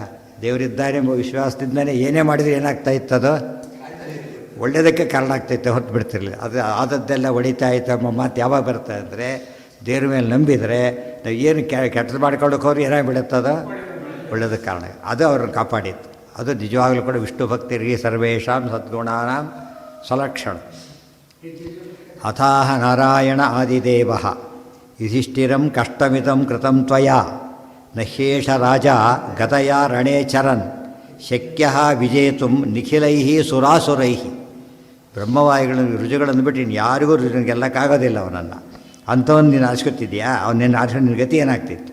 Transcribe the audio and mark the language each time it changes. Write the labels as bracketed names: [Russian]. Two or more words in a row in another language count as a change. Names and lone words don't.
[Kannada] ದೇವರಿದ್ದಾನೆ ಎಂಬ ವಿಶ್ವಾಸದಿಂದಲೇ ಏನೇ ಮಾಡಿದರೆ ಏನಾಗ್ತಾ ಇತ್ತದೋ ಒಳ್ಳೆಯದಕ್ಕೆ ಕಾರಣ ಆಗ್ತೈತೆ, ಹೊತ್ತು ಬಿಡ್ತಿರಲಿಲ್ಲ. ಅದು ಆದದ್ದೆಲ್ಲ ಹೊಡಿತಾ ಇತ್ತು ನಮ್ಮ ಮಾತು ಯಾವಾಗ ಬರುತ್ತೆ ಅಂದರೆ, ದೇವ್ರ ಮೇಲೆ ನಂಬಿದರೆ ನಾವು ಏನು ಕೆಟ್ಟದ್ದು ಮಾಡ್ಕೊಳ್ಳೋಕೆ ಹೋದ್ರೆ ಏನಾಗ್ಬಿಡುತ್ತದೋ ಒಳ್ಳೆಯದಕ್ಕೆ ಕಾರಣ. ಅದು ಅವ್ರನ್ನ ಕಾಪಾಡಿತ್ತು. ಅದು ನಿಜವಾಗಲೂ ಕೂಡ ವಿಷ್ಣು ಭಕ್ತಿರಿಗೆ [Sanskrit] ಸರ್ವೇಷಾಂ ಸದ್ಗುಣಾನಾಂ ಸ್ವಲಕ್ಷಣ. ಅಥಾಹ ನಾರಾಯಣ ಆದಿದೇವ ಯುಧಿಷ್ಠಿರಂ ಕಷ್ಟಮಿದಂ ಕೃತಂ ತ್ವಯಾ ನಹ್ಯೇಷ ರಾಜ ಗತಯಾ ರಣೇ ಚರನ್ ಶಕ್ಯ ವಿಜೇತುಂ ನಿಖಿಲೈ ಸುರಾಸುರೈ. [Kannada] ಬ್ರಹ್ಮವಾಯುಗಳನ್ನು ರುಜುಗಳನ್ನು ಬಿಟ್ಟು ಇನ್ನು ಯಾರಿಗೂ ಗೆಲ್ಲಕ್ಕಾಗೋದಿಲ್ಲ ಅವನನ್ನು. ಅಂಥವನು ನೀನು ಆರಿಸ್ಕೊತಿದ್ಯಾ? ಅವನು ನಿನ್ನ ಆರಿಸ್ಕೊಂಡು ನಿನ್ನ ಗತಿ ಏನಾಗ್ತಿತ್ತು?